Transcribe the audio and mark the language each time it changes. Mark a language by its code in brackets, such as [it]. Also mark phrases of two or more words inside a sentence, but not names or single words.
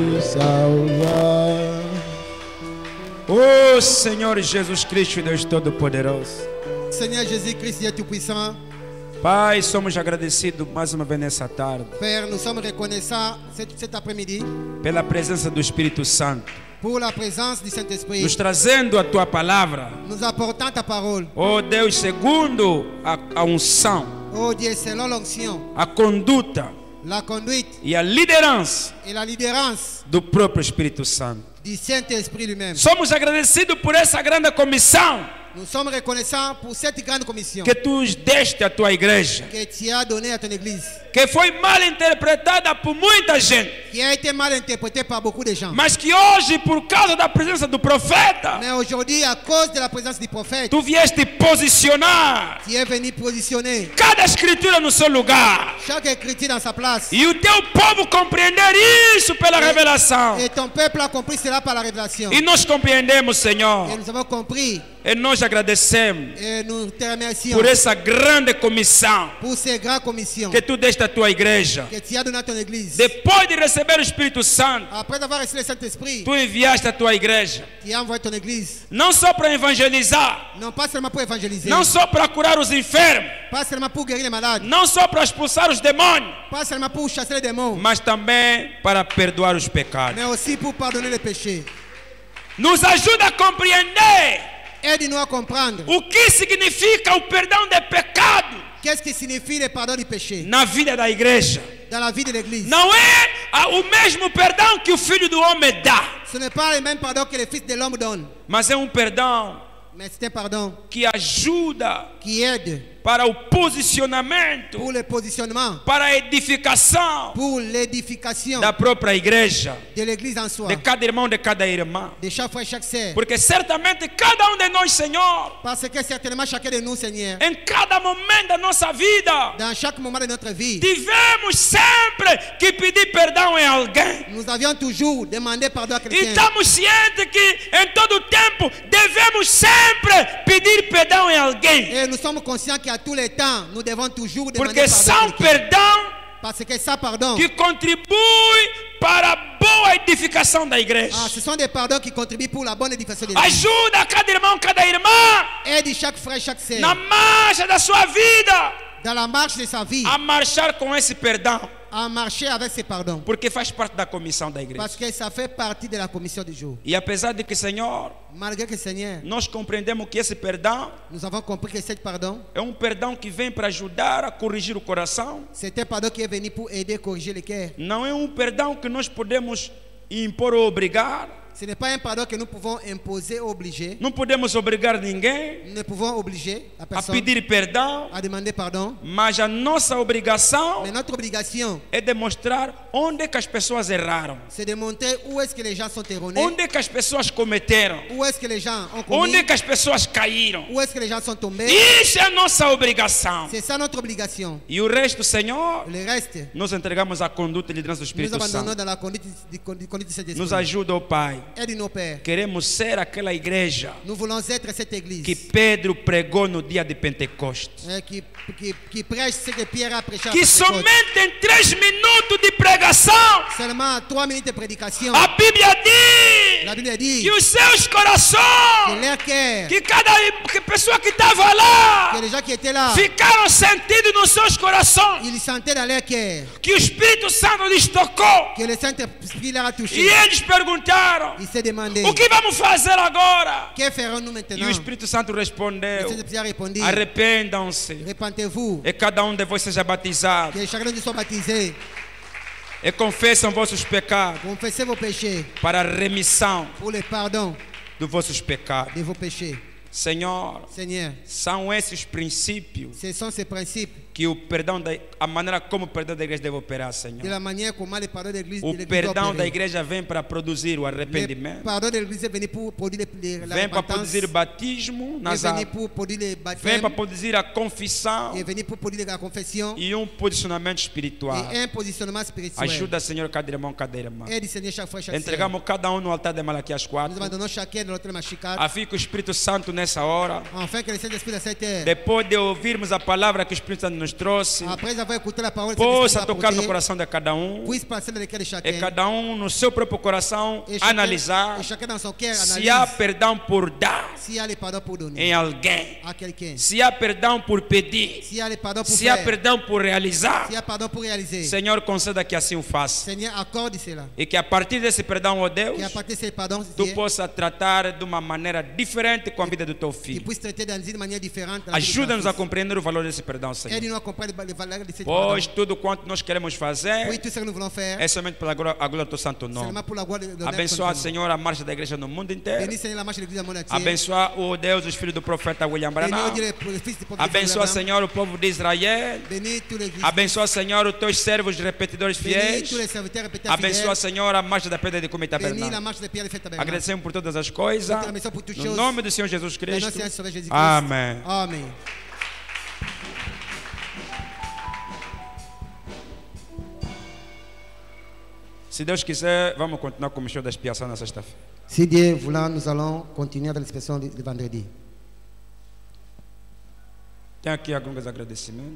[pt] salvar. Oh Senhor Jesus Cristo, Deus Todo-Poderoso. [fr] Seigneur Jésus-Christ, Dieu Tout-Puissant, [pt] Pai, somos agradecidos mais uma vez nessa tarde [fr] Père, nous sommes reconnaissants cet après-midi [pt] pela presença do Espírito Santo, [fr] pour la présence du Saint-Esprit, [pt] nos trazendo a Tua palavra. [fr] nous apportant ta parole. [pt] Oh Deus, segundo a unção, [fr] Oh Dieu, selon l'onction, [pt] a conduta [fr] la conduite [pt] e a liderança [fr] et la liderança [pt] do próprio Espírito Santo. [fr] du Saint-Esprit lui-même. [pt] Somos agradecidos por essa grande comissão [fr] Nous sommes reconnaissants pour cette grande commission [pt] que Tu deste à Tua igreja, [fr] que tu as donnée à ton Église, [pt] que foi mal interpretada por muita gente, [fr] qui a été mal interprétée par beaucoup de gens. [pt] mas que hoje, por causa da presença do profeta, [fr] Mais aujourd'hui, à cause de la présence du prophète, [pt] Tu vieste posicionar [fr] tu es venu positionner [pt] cada escritura no seu lugar. [fr] chaque écriture dans sa place. [pt] E o teu povo compreender isso pela revelação. [fr] Et ton peuple a compris cela par la révélation. [pt] E nós compreendemos, [fr] Et [pt] Senhor. [fr] nous avons compris [pt] E nós agradecemos [fr] et nous te remercions [pt] por essa grande comissão [fr] pour ces grandes commissions [pt] que Tu deste à Tua igreja. [fr] que tu as données à ton Église. [pt] Depois de receber o Espírito Santo, [fr] Après avoir reçu le Saint-Esprit, [pt] Tu enviaste a Tua igreja. [fr] tu as envoyé ton Église, [pt] Não só para evangelizar, [fr] non pas seulement pour évangéliser, [pt] não só para curar os enfermos, [fr] pas seulement pour guérir les malades, [pt] não só para expulsar os demônios, [fr] pas seulement pour chasser les démons, [pt] mas também para perdoar os pecados. [fr] mais aussi pour pardonner les péchés. [pt] Nos ajuda a compreender [fr] Aide-nous à comprendre [pt] o que significa o perdão de pecado [fr] qu'est-ce qui signifie le pardon du péché [pt] na vida da igreja. [fr] dans la vie de l'Église. [pt] Não é o mesmo perdão que o Filho do Homem dá, [fr] Ce n'est pas le même pardon que le Fils de l'homme donne, [pt] mas é um perdão [fr] mais c'est un pardon [pt] que ajuda [fr] qui aide [pt] para o posicionamento, [fr] pour le positionnement, [pt] para a edificação [fr] pour l'édification [pt] da própria igreja, [fr] de l'Église en soi, [pt] de cada irmão, de cada irmã. [fr] de chaque frère, chaque sœur. [pt] Porque certamente cada um de nós, Senhor, [fr] Parce que certainement chacun de nous, Seigneur, [pt] em cada momento da nossa vida, [fr] dans chaque moment de notre vie, [pt] tivemos sempre que pedir perdão em alguém. [fr] nous avions toujours demandé pardon à [pt] E [fr] quelqu'un. [pt] estamos cientes que em todo tempo devemos sempre pedir perdão em alguém. [fr] Et nous sommes conscients qu'à tous les temps, nous devons toujours demander [pt] Porque [fr] pardon à [pt] são [fr] quelqu'un. [pt] perdão [fr] Parce que ça, pardon, [pt] que contribui para a boa edificação da igreja. [fr] ce sont des pardons qui contribuent pour la bonne édification de l'Église. [pt] Ajuda cada irmão, cada irmã [fr] Aide chaque frère, chaque sœur, [pt] na marcha da sua vida [fr] dans la marche de sa vie, [pt] a marchar com esse perdão, [fr] à marcher avec ces pardons. [pt] porque faz parte da comissão da igreja. [fr] Parce que ça fait partie de la commission du jour. [pt] E apesar de que, Senhor, [fr] Malgré que, Seigneur, [pt] nós compreendemos que esse perdão [fr] nous avons compris que ce pardon, [pt] é um perdão que vem para ajudar a corrigir o coração. [fr] c'est un pardon qui est venu pour aider, corriger le cœur. [pt] Não é um perdão que nós podemos impor ou obrigar. [fr] Ce n'est pas un pardon que nous pouvons imposer ou obliger. [pt] Não podemos obrigar ninguém [fr] Nous ne pouvons obliger la [pt] a [fr] personne [pt] pedir perdão, [fr] à demander pardon. [pt] mas a nossa obrigação [fr] Mais notre obligation, [pt] é demonstrar onde é que as pessoas erraram, [fr] c'est de montrer où est-ce que les gens sont erronés, [pt] onde é que as pessoas cometeram, [fr] où est-ce que les gens ont [pt] onde é [fr] commis, [pt] que as pessoas caíram. [fr] où est-ce que les gens sont tombés. [pt] Isso é a nossa obrigação. [fr] C'est ça notre obligation. [pt] E o resto, Senhor, [fr] Le reste, [pt] nós entregamos à conduta e liderança do [fr] nous [pt] Espírito [fr] abandonnons [pt] Santo. [fr] dans la conduite du Saint-Esprit. [pt] Nos ajuda, ó Pai. [fr] Aide-nous, Père. [pt] Queremos ser aquela igreja [fr] Nous voulons être cette église [pt] que Pedro pregou no dia de Pentecostes. [fr] qui prêche ce que Pierre a prêché à [pt] Que [fr] Pentecôte. [pt] somente em 3 minutos de pregação, [fr] Seulement 3 minutes de prédication. [pt] a Bíblia diz [fr] La Bible dit [pt] que os seus [fr] que [pt] corações, [fr] leur cœur, [pt] que cada pessoa que estava lá, [fr] que les gens qui étaient là, [pt] ficaram sentidos nos seus corações, [fr] ils sentaient dans leur cœur [pt] que o Espírito Santo lhes tocou. [fr] que le Saint-Esprit leur a [pt] E [fr] touché. [pt] eles perguntaram: [fr] Ils se demandaient, [pt] o que vamos fazer agora? [fr] que ferons-nous [pt] E [fr] maintenant? [pt] o Espírito Santo [fr] Le [pt] respondeu: [fr] Saint-Esprit a répondu, [pt] arrependam-se, [fr] répentez-vous, [pt] e cada um de vós seja batizado, [fr] que chacun de nous soit baptisé, [pt] e confessam vossos pecados [fr] confessez vos péchés [pt] para a remissão [fr] pour le pardon [pt] dos vossos pecados. [fr] de vos péchés. [pt] Senhor, [fr] Seigneur, [pt] são esses princípios [fr] ce sont ces principes [pt] que o perdão a maneira como o perdão da igreja deve operar, [fr] de [pt] Senhor. [fr] la manière comment le pardon de l'Église [pt] O [fr] doit [pt] perdão da [fr] opérer. [pt] igreja vem para produzir o [fr] Le [pt] arrependimento, [fr] pardon de l'Église est venu pour produire la [pt] vem para [fr] repentance, [pt] produzir batismo [fr] est [pt] nas [fr] venu [pt] águas, [fr] pour produire le [pt] vem [fr] baptême, [pt] para produzir a confissão [fr] est venu pour produire la confession [pt] e posicionamento espiritual. [fr] et un positionnement spirituel. [pt] Ajuda, Senhor, cada irmão, cada irmã. [fr] Aide, Seigneur, chaque frère, chaque sœur. [pt] Entregamos cada um no altar de Malaquias [fr] Nous [pt] 4, [fr] abandonnons chacun dans notre machicade, [pt] a fim que o Espírito Santo nessa hora, [fr] afin que le Saint-Esprit de cette heure, [pt] depois de ouvirmos a palavra que o Espírito Santo nos trouxe [fr] Après avoir écouté la parole, [pt] possa tocar no coração de cada [fr] puisse passer dans le cœur de chacun. [pt] e cada no seu próprio coração analisar [fr] et chacun dans son cœur [pt] se há [fr] analyse [pt] perdão por dar [fr] s'il y a le pardon pour donner [pt] em alguém, [fr] à quelqu'un, [pt] se há perdão por pedir, [fr] s'il y a le pardon pour [pt] se há [fr] faire, [pt] perdão por realizar. [fr] s'il y a pardon pour réaliser. [pt] Senhor, conceda que assim o faça [fr] Seigneur, accorde cela. [pt] e que a partir desse perdão, ó Deus, [fr] Et à partir de ce pardon, [pt] tu [fr] Dieu, [pt] possa tratar de uma maneira diferente com a vida do teu [fr] qu'il [pt] filho. [fr] puisse traiter dans une manière différente. la vie de ton [pt] Ajuda-nos a [fr] fils. [pt] compreender o valor desse perdão, Senhor. [fr] Aide-nous à comprendre les valeurs de ce [pt] Pois [fr] pardon. [pt] tudo quanto nós queremos [fr] Oui, [pt] fazer [fr] tout ce que nous voulons faire, [pt] é somente pela a glória do teu santo nome. [fr] seulement pour la gloire de l'honneur de ton [pt] Abençoa, [fr] nom. [pt] Senhor, a marcha da igreja no mundo inteiro. [fr] Bénis, Seigneur, la marche de l'église dans le monde entier. [pt] Abençoa, oh Deus, os filhos do profeta William [fr] Bénis, [pt] Branham. [fr] oh Dieu, le fils du prophète [pt] Abençoa, [fr] Abraham. [pt] Senhor, o povo de Israel. [fr] Bénis tous les fils. [pt] Abençoa, Senhor, os teus servos repetidores [fr] Bénis [pt] fiéis. [fr] tous les serviteurs répétés [pt] Abençoa, [fr] fidèles. [pt] Senhor, a marcha da pedra de Cume [fr] Bénis la [pt] Tabernáculo. [fr] marche des pierres de fête tabernacle. [pt] Agradecemos por todas as coisas. [fr] Nous te remercions pour toutes [pt] No [fr] choses. [pt] nome do Senhor Jesus [fr] Dans le nom [pt] Cristo. [fr] de Seigneur Sauveur Jésus-Christ. [pt] Amém. [fr] Amen. [pt] Se Deus quiser, vamos continuar com o show da expiação na sexta-feira. [fr] Si Dieu voulant, nous allons continuer dans l'expression de vendredi. [pt] Tem aqui alguns agradecimentos.